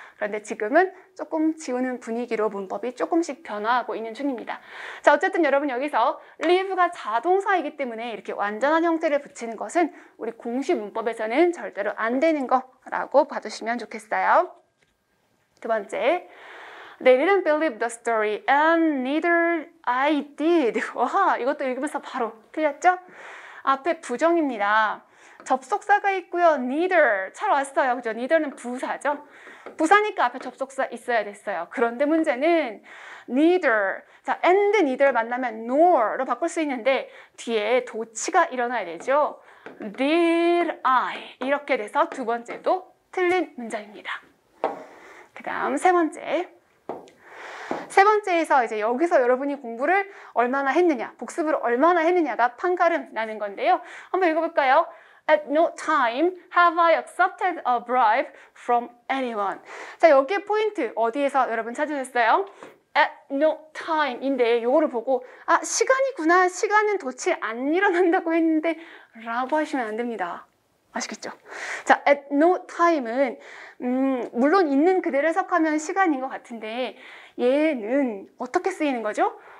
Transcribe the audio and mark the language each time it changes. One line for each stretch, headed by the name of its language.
Korean: 그런데 지금은 조금 지우는 분위기로 문법이 조금씩 변화하고 있는 중입니다. 자, 어쨌든 여러분 여기서 live가 자동사이기 때문에 이렇게 완전한 형태를 붙이는 것은 우리 공식 문법에서는 절대로 안 되는 거라고 봐주시면 좋겠어요. 두 번째,
English: They didn't believe the story and neither I did.
Korean: 와, 이것도 읽으면서 바로 틀렸죠? 앞에 부정입니다. 접속사가 있고요. neither 잘 왔어요. 그죠? neither는 부사죠. 부사니까 앞에 접속사 있어야 됐어요. 그런데 문제는 neither. 자, and neither 만나면 nor로 바꿀 수 있는데 뒤에 도치가 일어나야 되죠.
English: did I
Korean: 이렇게 돼서 두 번째도 틀린 문장입니다. 그 다음 세 번째. 세 번째에서 이제 여기서 여러분이 공부를 얼마나 했느냐, 복습을 얼마나 했느냐가 판가름 나는 건데요. 한번 읽어볼까요?
English: At no time have I accepted a bribe from anyone.
Korean: 자, 여기에 포인트 어디에서 여러분 찾으셨어요?
English: At no time
Korean: 인데 요거를 보고 아, 시간이구나. 시간은 도치 안 일어난다고 했는데 라고 하시면 안 됩니다. 아시겠죠? 자, at no time은 물론 있는 그대로 해석하면 시간인 것 같은데 얘는 어떻게 쓰이는 거죠?